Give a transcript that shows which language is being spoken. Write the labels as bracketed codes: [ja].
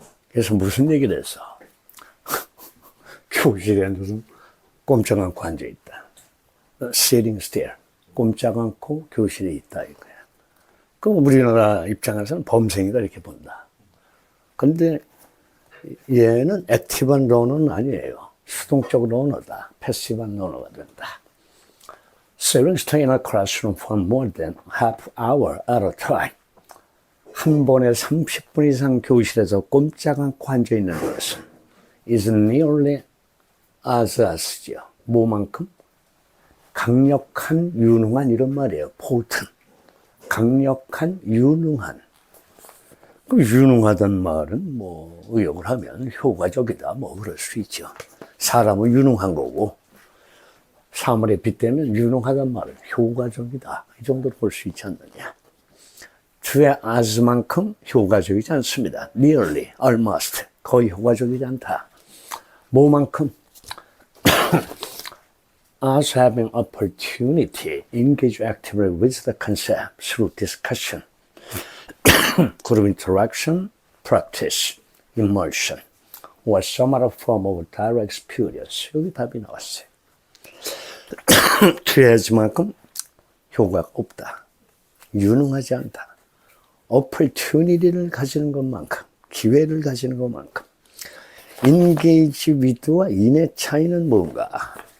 [ko] 그래서 무슨 얘기를 했어? 교실에 무슨 꼼짝 않고 앉아있다. [en] Sitting still. [ko] 꼼짝 않고 교실에 있다 이거야. 그럼 우리나라 입장에서는 범생이다 이렇게 본다. 근데 얘는 액티브한 러너는 아니에요. 수동적 러너다. 패시브한 러너가 된다. [en] Sitting still in a classroom for more than half hour at a time. [ko] 한 번에 30분 이상 교실에서 꼼짝 않고 앉아있는 것은 [en] is nearly asas [ko] 죠. 뭐만큼? 강력한, 유능한 이런 말이에요. potent. 강력한, 유능한. 그 유능하단 말은 뭐 의역을 하면 효과적이다. 뭐 그럴 수 있죠. 사람은 유능한 거고 사물에 빗대면 유능하단 말은 효과적이다. 이 정도로 볼 수 있지 않느냐. 주의 as만큼 효과적이지 않습니다. [en] nearly, almost. [ko] 거의 효과적이지 않다. 뭐만큼? [en] as having opportunity, engage actively with the concept through discussion, group interaction, practice, immersion, or some other form of direct experience. [ko] 여기 답이 나왔어요. 투여하지만큼 효과가 없다. 유능하지 않다. opportunity를 가지는 것만큼, 기회를 가지는 것만큼. engage with와 in의 차이는 뭔가?